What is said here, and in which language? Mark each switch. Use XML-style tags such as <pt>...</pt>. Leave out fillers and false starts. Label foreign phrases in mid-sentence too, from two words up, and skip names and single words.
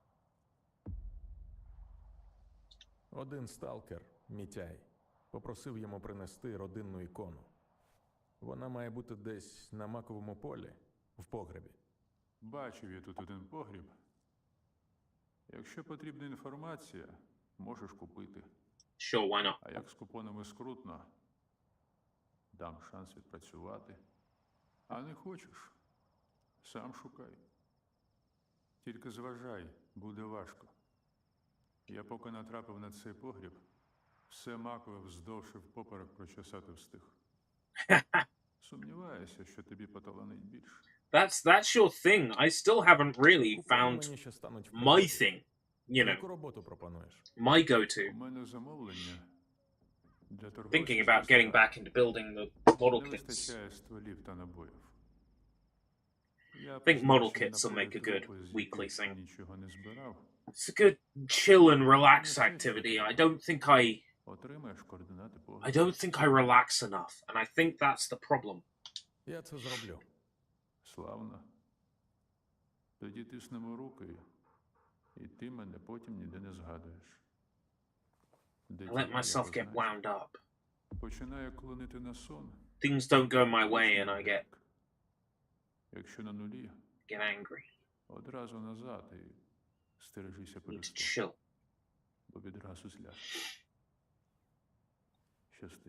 <uk>Один сталкер, Мітяй, попросив йому принести родинну ікону. Вона має бути десь на маковому полі, в погребі. Бачив я тут один погріб. Якщо потрібна інформація, можеш купити.</uk> <en>Sure, why not?</en> <uk>А як з купонами скрутно, дам шанс відпрацювати. А не хочеш? Сам шукай. Тільки зважай, буде важко. Я поки натрапив на цей погріб, все макове вздовж і впоперек прочесати встиг. Сумніваюся, що тобі поталанить більше.</uk> <en>That's your thing. I still haven't really found my thing. You know, my go-to.</en> <uk>У мене замовлення для</uk> <en>Thinking about getting back into building the model</en> <uk>не</uk> <en>kits.</en> <uk>вистачає стволів та набоїв. Я</uk> <en>I think model</en> <uk>призначений</uk> <en>kits will</en> <uk>на</uk> <en>make a good</en> <uk>полі трупи, з</uk> <en>weekly</en> <uk>яких</uk> <en>thing.</en> <uk>нічого не збирав.</uk> <en>It's a good chill and relax activity. I don't think I</en> <uk>Отримаєш координати</uk> <en>I</en> <uk>погляду.</uk> <en>don't think I relax enough, and I think that's the problem.</en> <uk>Я це зроблю. Славно. Тоді тиснемо руки, і ти мене потім ніде не згадуєш. Де</uk> <en>I let</en> <uk>тіло, я</uk> <en>myself get</en> <uk>позначив.</uk> <en>wound up.</en> <uk>Починаю клонити на сон.</uk> <en>Things don't go my way, and I</en> <uk>Якщо на нулі,</uk> <en>get angry.</en> <uk>одразу назад і стережися</uk> <en>Need to</en> <uk>переступу,</uk> <en>chill.</en> <uk>бо відразу зляж. Щасти.</uk>